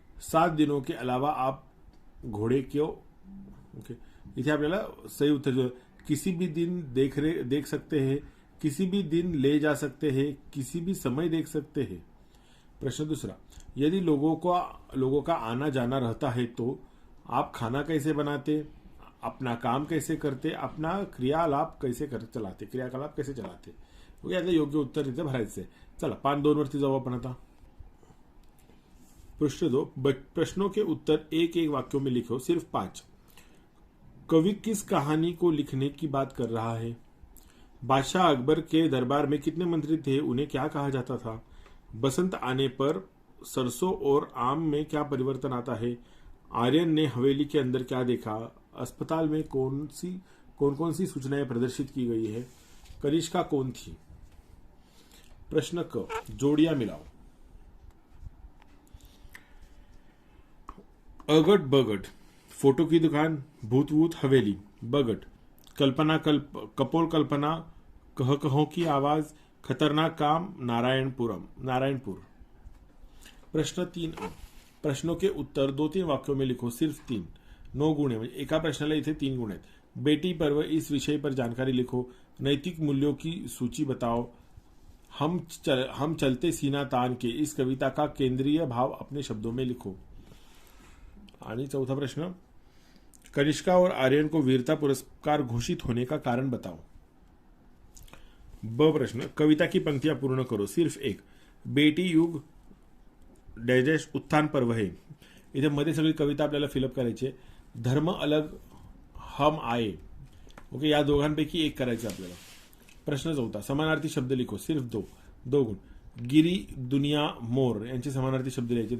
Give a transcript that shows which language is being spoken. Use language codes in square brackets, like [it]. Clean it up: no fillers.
[hi] 7 दिनों के अलावा आप घोड़े क्यों. [mr] ओके, इथे आपल्याला [hi] सही उत्तर किसी भी दिन देख सकते हैं, किसी भी दिन ले जा सकते हैं, किसी भी समय देख सकते हैं. प्रश्न दूसरा, यदि लोगों का आना जाना रहता है तो आप खाना कैसे बनाते, अपना काम कैसे करते, अपना क्रियाकलाप कैसे चलाते. [mr] ओके, यातलं योग्य उत्तर इथे भरायचं. चला 5-2 वरती जाऊ आपण आता. [hi] प्रश्न 2, प्रश्नों के उत्तर एक वाक्यों में लिखो, सिर्फ 5. कवि किस कहानी को लिखने की बात कर रहा है. बादशाह अकबर के दरबार में कितने मंत्री थे, उन्हें क्या कहा जाता था. बसंत आने पर सरसों और आम में क्या परिवर्तन आता है. आर्यन ने हवेली के अंदर क्या देखा. अस्पताल में कौन कौन सी सूचनाएं प्रदर्शित की गई है. कनिष्का कौन थी. प्रश्न क, जोड़ियां मिलाओ. अगट बगट, फोटो की दुकान, भूत हवेली. बगट, कपोल कल्पना, कहों की आवाज, खतरनाक काम, नारायणपुर. प्रश्न 3, प्रश्नों के उत्तर 2-3 वाक्यों में लिखो, सिर्फ 3. 9 गुण है, [mr] एका प्रश्नाला इथे 3 गुण आहेत. [hi] बेटी पर्व, इस विषय पर जानकारी लिखो. नैतिक मूल्यों की सूची बताओ. हम चलते सीना तान के, इस कविता का केंद्रीय भाव अपने शब्दों में लिखो. [mr] आणि चौथा प्रश्न, [hi] कनिष्का और आर्यन को वीरता पुरस्कार घोषित होने का कारण बताओ. ब प्रश्न, कविता की पंक्तियां पूर्ण करो, सिर्फ 1. बेटी युग डैश डैश उत्थान पर्व है. [mr] इथे मध्ये सगळी कविता आपल्याला फिलअप करायची आहे. [hi] धर्म अलग हम आए. [mr] ओके, या दोघांपैकी एक करायचे आपल्याला. प्रश्न 4, समानार्थी शब्द लिखो, सिर्फ 2 गुण. गिरी, दुनिया, मोर यांचे समानार्थी शब्द लिहायचे.